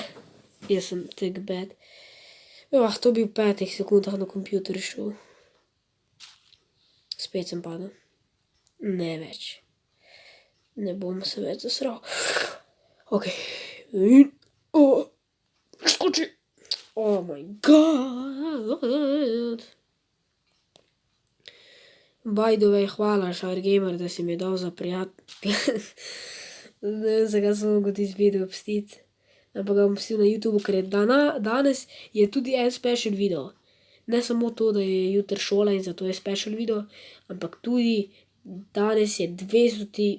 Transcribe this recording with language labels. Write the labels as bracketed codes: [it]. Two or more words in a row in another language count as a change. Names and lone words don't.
[sl] Jaz sem tak bad. To bi v 5 sekundah na kompjuterju šel. Spet sem padel. Ne več. Ne bom se več zasral. Ok. In... Skoči! [en] Oh my god! By the way, [sl] hvala Showergamer, da si mi dal za prijatelj. Ne vem, zakaj sem mogel tisti video pustiti. Ampak ga bom pustil na YouTubu, ker je danes je tudi en special video. Ne samo to, da je jutri šola in zato je special video, ampak tudi danes je 200.